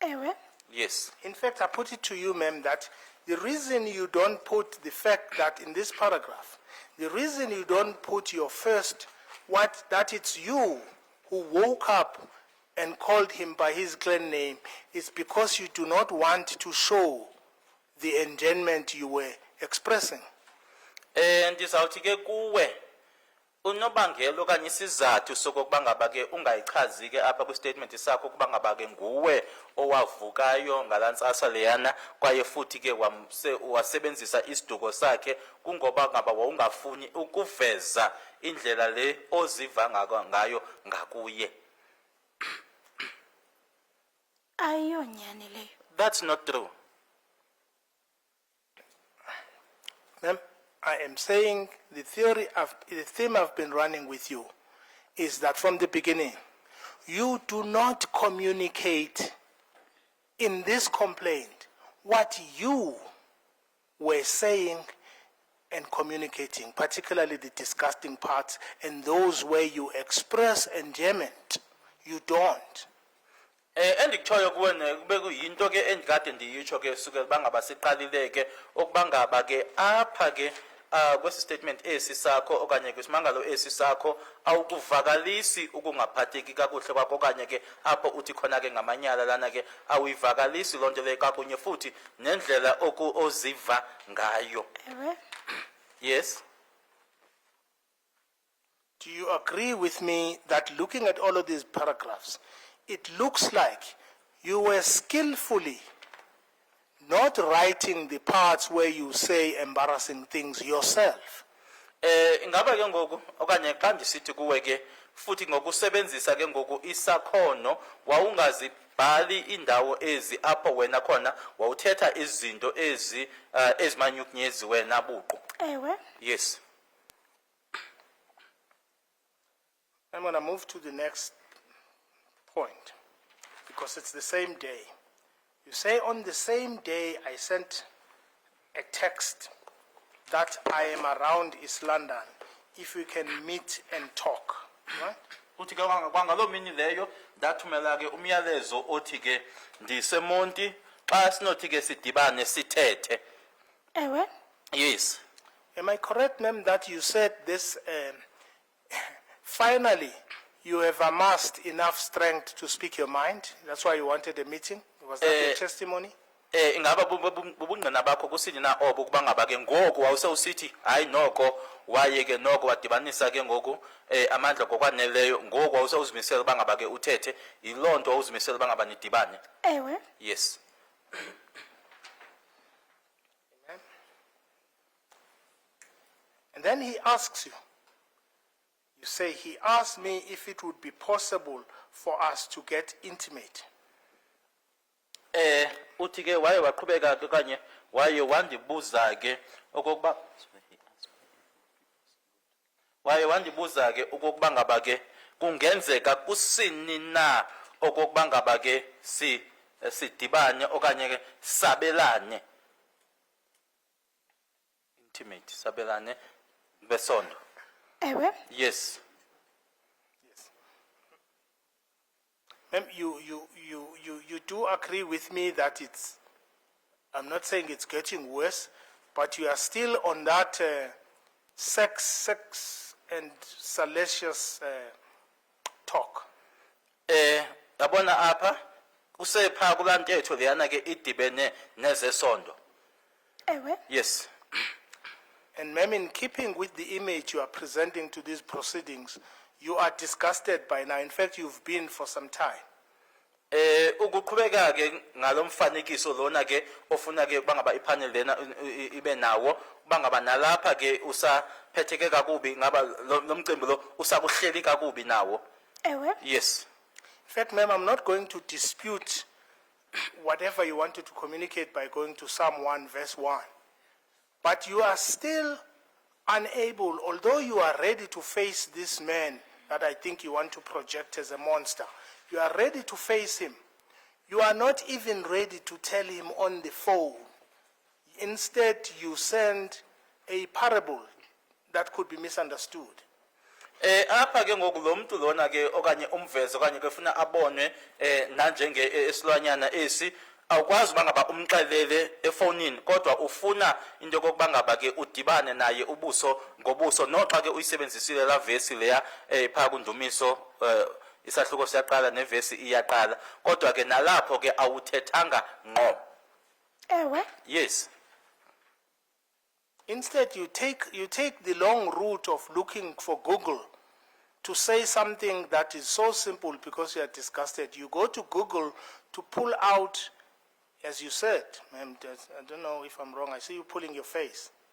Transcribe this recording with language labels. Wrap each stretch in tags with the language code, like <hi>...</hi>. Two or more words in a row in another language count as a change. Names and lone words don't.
<xh>Ewe,</xh> <en>Yes. In fact, I put it to you, ma'am, that the reason you don't put the fact that in this paragraph, the reason you don't put your first, that it's you who woke up and called him by his clan name is because you do not want to show the enjoyment you were expressing.</en> <xh>Ndizawuthi ke kuwe unobangela okanye isizathu sokokuba ngaba ke ungayichazi ke apha kwi-statement sakho ukuba ngaba ke nguwe owavukayo ngalantsasa leyana kwaye futhi ke wasebenzisa isiduko sakhe kungoba ngaba wawungafuni ukuveza indlela le oziva ngayo ngakuye. ayiyonyani leyo.</xh> <en>That's not true. Ma'am, I am saying the theme I've been running with you is that from the beginning, you do not communicate in this complaint what you were saying and communicating, particularly the disgusting parts and those where you express enjoyment. You don't.</en> <xh>Endikutshoyo kuwe kube kuyinto ke endikade ndiyitsho ke sukela bangaba siqalile ke okuba ngaba ke apha ke kwesi statement esi sakho okanye kwisimangalo esi sakho awukuvakalisi ukungaphatheki kakuhle kwakho okanye ke apho uthi khona ke ngamanyala lana ke awuyivakalisi loo nto leyo kakunye futhi nendlela oziva ngayo. Ewe,</xh> <en>Yes. Do you agree with me that looking at all of these paragraphs, it looks like you were skillfully not writing the parts where you say embarrassing things yourself?</en> <xh>Ingaba ke ngoku okanye xa ndisithi kuwe ke futhi ngokusebenzisa ke ngoku isakhono wawungazibhali indawo ezi apho wena khona wawuthetha izinto ezi ezimanyukunyezi wena buqu. ewe,</xh> <en>Yes. I'm going to move to the next point because it's the same day. You say on the same day I sent a text that I am around East London if we can meet and talk. Right?</en> <xh>Uthi ke kwangaloo mini leyo ndathumela ke umyalezo othi ke ndisemonti xa sinothi ke sidibane sithethe. ewe,</xh> <en>Yes. Am I correct, ma'am, that you said this, finally, you have amassed enough strength to speak your mind? That's why you wanted a meeting? Was that your testimony?</en> <xh>Ingaba bubungqina bakho kusini na obo kuba ngaba ke ngoku wawusewusithi hayi noko waye ke noko wadibanisa ke ngoku amandla ngokwaneleyo ngoku wawusewuzimisela uba ngaba ke uthethe yiloo nto wawuzimisela uba ngaba nidibane. ewe,</xh> <en>Yes. And then he asks you, you say, he asked me if it would be possible for us to get intimate.</en> <xh>Uthi ke waye waqhubeka ke kanye waye wandibuza ke okokuba waye wandibuza ke okokuba ngaba ke kungenzeka kusini na okokuba ngaba ke sidibane okanye ke sabelane. Intimate sabelane besondo. ewe,</xh> <en>Yes. Ma'am, you do agree with me that it's, I'm not saying it's getting worse, but you are still on that sex and salacious talk.</en> <xh>Yabona apha kusepha kulantetho leyana ke idibene nezesondo. ewe,</xh> <en>Yes. And ma'am, in keeping with the image you are presenting to these proceedings, you are disgusted by now. In fact, you've been for some time.</en> <xh>Ukuqhubeka ke ngalomfanekiso lona ke ofuna ke bangaba ipanel lena ibe nawo bangaba nalapha ke usaphetheke kakubi ngaba lomcimbi lo usakuhleli kakubi nawo. ewe,</xh> <en>Yes. In fact, ma'am, I'm not going to dispute whatever you wanted to communicate by going to Psalm 1, verse 1. But you are still unable, although you are ready to face this man that I think you want to project as a monster, you are ready to face him. You are not even ready to tell him on the phone. Instead, you send a parable that could be misunderstood.</en> <xh>Apha ke ngoku lo muntu lona ke okanye umvezo okanye ke ufuna abonwe nanjenge esilwanyana esi awukwazi uba ngaba umxelele efonini kodwa ufuna into yokokuba ngaba ke udibane naye ubuso ngobuso noxa ke uyisebenzisile la vesi leya phaa kundumiso isahluko siyaqala nevesi iyaqala kodwa ke nalapho ke awuthethanga ngqo. Ewe,</xh> <en>Yes. Instead, you take the long route of looking for Google to say something that is so simple because you are disgusted. You go to Google to pull out, as you said, ma'am, I don't know if I'm wrong, I see you pulling your face.</en>